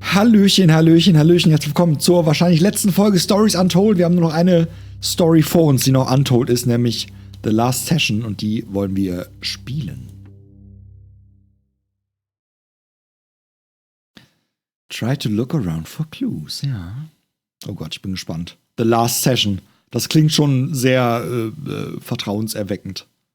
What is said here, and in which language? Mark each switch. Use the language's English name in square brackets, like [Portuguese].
[German] Hallöchen, Hallöchen, Hallöchen. Herzlich willkommen zur wahrscheinlich letzten Folge Stories Untold. Wir haben nur noch eine Story vor uns, die noch Untold ist, nämlich The Last Session. Und die wollen wir spielen. [English] Try to look around for clues, ja. [German] Oh Gott, ich bin gespannt. The Last Session. Das klingt schon sehr vertrauenserweckend.